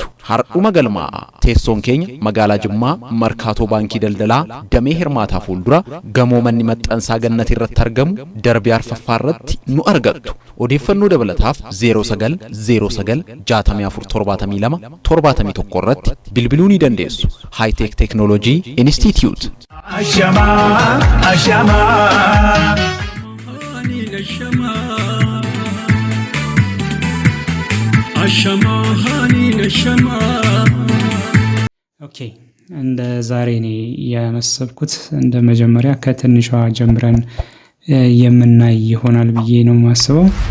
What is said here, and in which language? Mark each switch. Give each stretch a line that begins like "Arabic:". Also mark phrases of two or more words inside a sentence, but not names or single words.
Oromo: Hardhuma galmaa teessoon keenya magaalaa Jimmaa Markaatoo baankii daldalaa damee hirmaataa fuuldura gamoo manni maxxansaa gannati irratti argamu darbii arfaffaa irratti nu argattu. Odeeffannoo dabalataaf 0969647271 irratti bilbiluu ni dandeessu. High-Tech Technology Institute.
Amharic: ኦኬ እንደ ዛሬ ነው ያመሰብኩት። እንደ መጀመሪያ ከትንሿ ጀምረን የምናይ ይሆናል ብዬ ነው ማስበው።